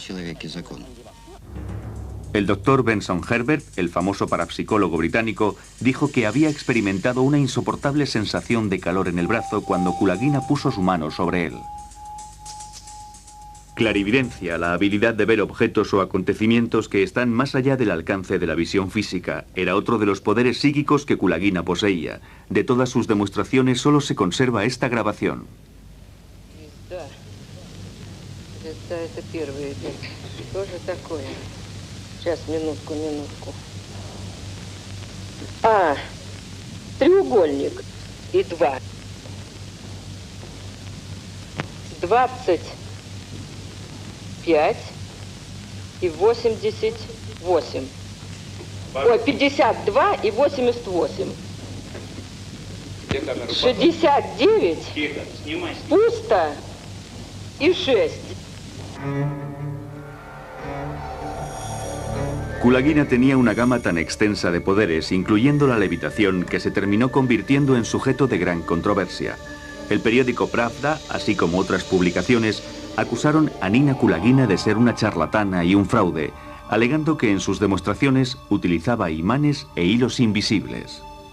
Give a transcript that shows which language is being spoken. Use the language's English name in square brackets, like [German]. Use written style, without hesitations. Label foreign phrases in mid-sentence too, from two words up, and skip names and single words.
[Spanish] El doctor Benson Herbert, el famoso parapsicólogo británico, dijo que había experimentado una insoportable sensación de calor en el brazo cuando Kulagina puso su mano sobre él. Clarividencia, la habilidad de ver objetos o acontecimientos que están más allá del alcance de la visión física, era otro de los poderes psíquicos que Kulagina poseía. De todas sus demostraciones solo se conserva esta grabación. [Russian] Сейчас, минутку. Треугольник и 2. 25 и 88. Ой, 52 и 88. 69, пусто и 6. [Spanish] Kulagina tenía una gama tan extensa de poderes, incluyendo la levitación, que se terminó convirtiendo en sujeto de gran controversia. El periódico Pravda, así como otras publicaciones, acusaron a Nina Kulagina de ser una charlatana y un fraude, alegando que en sus demostraciones utilizaba imanes e hilos invisibles.